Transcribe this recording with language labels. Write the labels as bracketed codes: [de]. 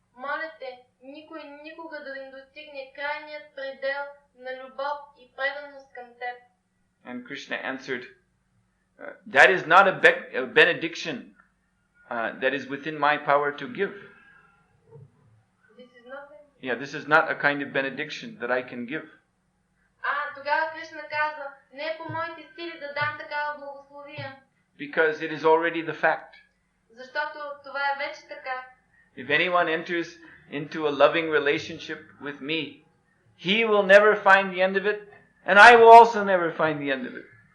[bg] Моля те, никой никога да не достигне крайният предел на любов и преданост към теб. [en] And Krishna answered, that is not a benediction that is within my power to give. This is nothing. Yeah, this is not a kind of benediction that I can give. [bg] Тогава Кришна казва, не е по моите сили да дам такава благословия. [en] Because it is already the fact. [bg] Защото това е вече така. [en] If anyone enters into a loving relationship with me, he will never find the end of it, and I will also never find the end of it.